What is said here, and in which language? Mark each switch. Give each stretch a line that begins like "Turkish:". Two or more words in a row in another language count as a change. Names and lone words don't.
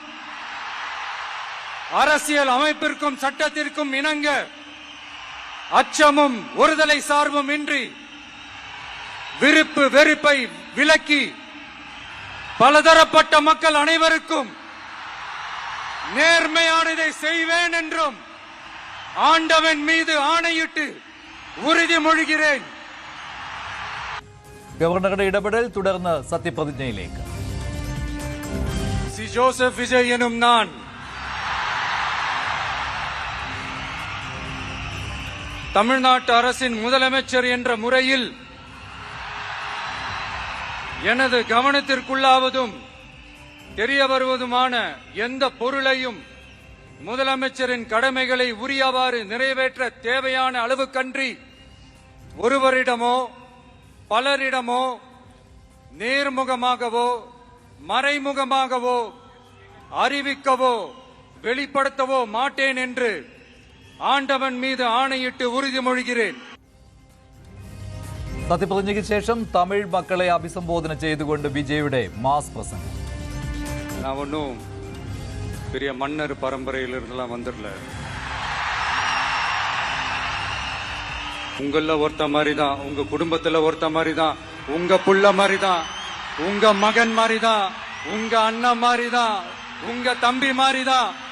Tamil: அரசியல் அமைப்பிற்கும் சட்டத்திற்கும் இணங்க அச்சமும் ஒருதலை சார்பும் இன்றி விருப்பு வெறுப்பை விலக்கி பலதரப்பட்ட மக்கள் அனைவருக்கும் நேர்மையானதை செய்வேன் என்றும் ஆண்டவன் மீது ஆணையிட்டு உறுதிமொழிகிறேன்.
Malayalam: ഗവർണറുടെ ഇടപെടൽ തുടർന്ന് സത്യപ്രതിജ്ഞയിലേക്ക്.
Tamil: சி ஜோசப் விஜய் எனும் நான் தமிழ்நாட்டு அரசின் முதலமைச்சர் என்ற முறையில் எனது கவனத்திற்குள்ளாவதும் தெரிய வருவதுமான எந்த பொருளையும் முதலமைச்சரின் கடமைகளை உரியவாறு நிறைவேற்ற தேவையான அளவுக்கன்றி ஒருவரிடமோ பலரிடமோ நேர்முகமாகவோ மறைமுகமாகவோ அறிவிக்கவோ வெளிப்படுத்தவோ மாட்டேன் என்று ஆண்டவன் மீது ஆணையிட்டு உறுதிமொழிகிறேன்.
Malayalam: സത്യപ്രതിജ്ഞയ്ക്ക് ശേഷം തമിഴ് മക്കളെ അഭിസംബോധന ചെയ്തുകൊണ്ട് വിജയുടെ മാസ് പ്രസംഗം.
Tamil: நான் ஒன்றும் பெரிய மன்னர் பரம்பரையிலிருந்தெல்லாம் வந்துடல. உங்கள ஒருத்த மாதிரி தான், உங்க குடும்பத்துல ஒருத்த மாதிரி தான், உங்க புள்ள மாதிரி தான், உங்க மகன் மாதிரி தான், உங்க அண்ணன் மாதிரி தான், உங்க தம்பி மாதிரி தான்.